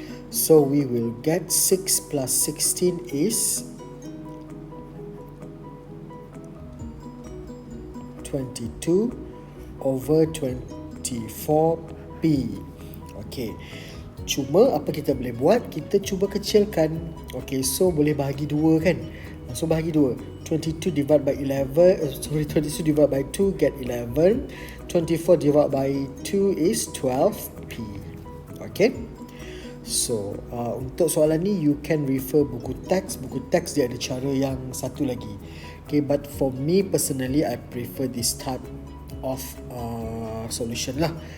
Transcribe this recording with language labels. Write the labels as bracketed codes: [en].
[en] So we will get 6 plus 16 is 22 over 24p. [ms] Okay, cuma apa kita boleh buat, kita cuba kecilkan. Okay, so boleh bahagi 2 kan. So bahagi 2, [en] 22 divided by 22 divided by 2 get 11. 24 divided by 2 is 12p. Okay, so [ms] untuk soalan ni [en] you can refer [ms] buku teks. Buku teks dia ada cara yang satu lagi. [en] Okay, but for me personally I prefer this type of solution lah.